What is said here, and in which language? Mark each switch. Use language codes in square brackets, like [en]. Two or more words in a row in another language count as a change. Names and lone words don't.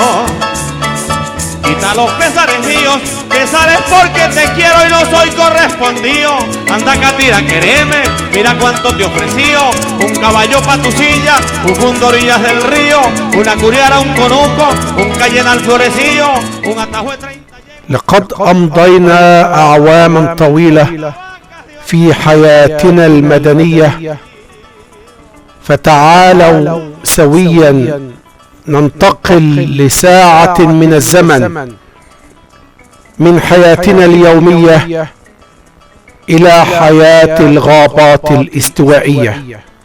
[es] Quita los pesares míos, pesares porque te quiero y no soy correspondido. Anda Catira, quereme, mira cuánto te ofreció. Un caballo pa' tu silla, un mundo orillas del río, una curiara, un conuco, un cayena al florecillo, un atajo de 30. [ar] لقد أمضينا أعواما طويلة في حياتنا المدنية، فتعالوا سويا ننتقل لساعة من الزمن من حياتنا اليومية إلى حياة الغابات الاستوائية.